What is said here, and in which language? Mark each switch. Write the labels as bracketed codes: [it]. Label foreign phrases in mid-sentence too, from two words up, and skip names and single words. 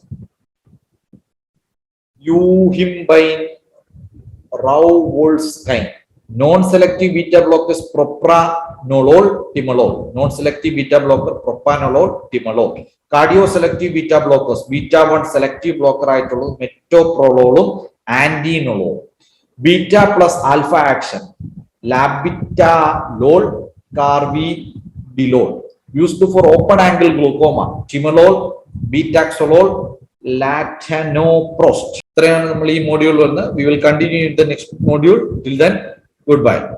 [en] euhimbine, rauwolfskin, non-selective beta blockers, propranolol, timolol, non-selective beta blocker, propranolol, timolol, cardio-selective beta blockers, beta 1 selective blocker ആയിട്ടുള്ളത് metoprololum, andinolol, beta plus alpha action, labetalol, carvedilol, used for open angle glaucoma, timolol, betaxolol, latanoprost. [ml] ഇത്രയാണ് നമ്മൾ ഈ മോഡ്യൂൾ വന്ന്. [en] We will continue in the next module. Till then, goodbye.